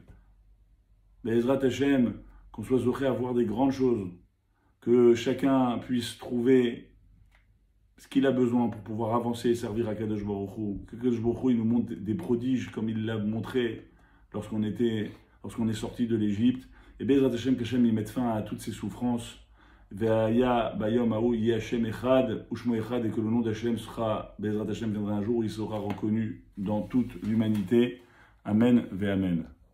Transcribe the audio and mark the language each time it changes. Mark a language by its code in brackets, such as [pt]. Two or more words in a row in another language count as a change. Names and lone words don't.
[he] Be'ezrat Hachem, [fr] qu'on soit zoché à voir des grandes choses, que chacun puisse trouver ce qu'il a besoin pour pouvoir avancer et servir à [he] Kadosh Baruch Hu. [fr] Que [he] Kadosh Baruch Hu, [fr] il nous montre des prodiges comme il l'a montré lorsqu'on est sorti de l'Égypte. Et [he] Be'ezrat Hachem, [fr] qu'Hachem il mette fin à toutes ces souffrances. [he] Ve'aya bayom haou yeh Hachem echad, ushmo echad, [fr] et que le nom d'Hachem sera, [he] Be'ezrat Hachem [fr] viendra un jour où il sera reconnu dans toute l'humanité. [he] Amen ve'amen.